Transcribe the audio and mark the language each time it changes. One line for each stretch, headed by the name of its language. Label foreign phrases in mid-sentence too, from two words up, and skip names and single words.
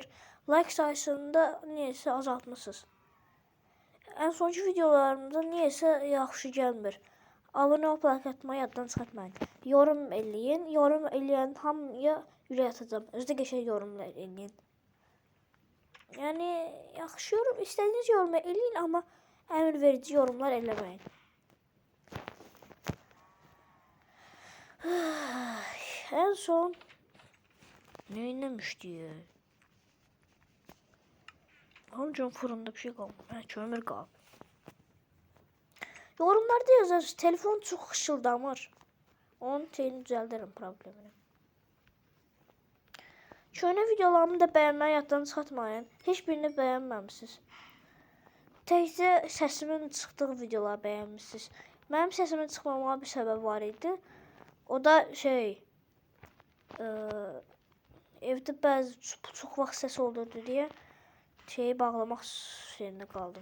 Azerbaijani: Like sayısında niyəsə azaltmışsınız. En sonki videolarımda niyəsə yaxşı gəlmir. Abunə olub like atmayı yaddan çıxartmayın. Yorum eləyin. Yorum eləyən hamıya ürək atacağım. Özdə qəşəng yorumlar eləyin. Yəni yaxşı yorum, istədiyiniz yorum eləyin, amma əmr verici yorumlar eləməyin.
Turkish: En son ne oynamışdı? Amcam fırında bir şey kalmadı. Kömür kaldı. Yorumlarda yazarsınız. Telefon çok hışıldamır. Onun şeyini düzeltirim problemini. Şöyle videolarımı da beğenmeyi
Azerbaijani: yaddan çıxartmayın.
Turkish: Hiçbirini beğenmemişsiniz.
Azerbaijani: Təkcə səsimin çıxdığı videoları
Turkish: beğenmişsiniz.
Azerbaijani: Mənim səsimin çıxmamama bir səbəb var idi. O da evdə bəzi çox vaxt səs olurdu deyə şeyi bağlamaq şeyində qaldım.